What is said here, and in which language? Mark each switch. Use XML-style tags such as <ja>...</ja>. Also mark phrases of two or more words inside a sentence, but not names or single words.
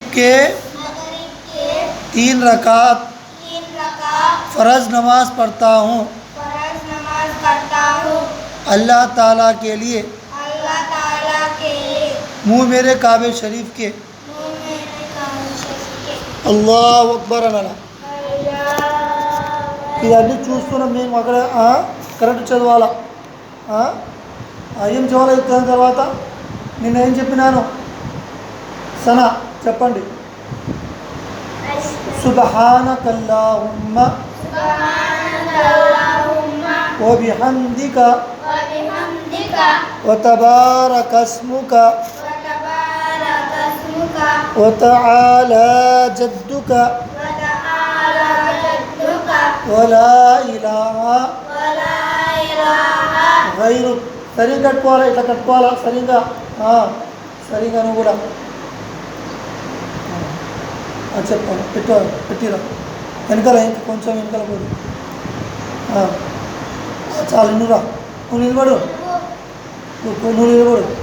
<hi>के 3 रकात फ़र्ज़ नमाज पढ़ता हूँ अल्लाह ताला के लिए मुँह मेरे काबे शरीफ के</hi> <ar>الله أكبر</ar> <hi>అనాల.</hi> <te>ఇవన్నీ చూస్తున్నాం మేము అక్కడ. కరెక్ట్ చదవాలా. ఏం చదవాలి దాని తర్వాత? నిన్న ఏం చెప్పినాను? సనా చెప్పండి.</te> <ar>سبحانك اللهم وبحمدك وتبارك اسمك وتعالى جدك ولا إله غيرك.</ar> <te>సరిగా కట్టుకోవాలా, ఇట్లా కట్టుకోవాలా సరిగా. సరిగా నువ్వు కూడా చెప్పాలి. పెట్టిరా వెనకాల, ఇంకా కొంచెం వెనకాల పోదు. చాలు నువ్వురా, నువ్వు నిలబడు, నువ్వు నిలబడు.</te>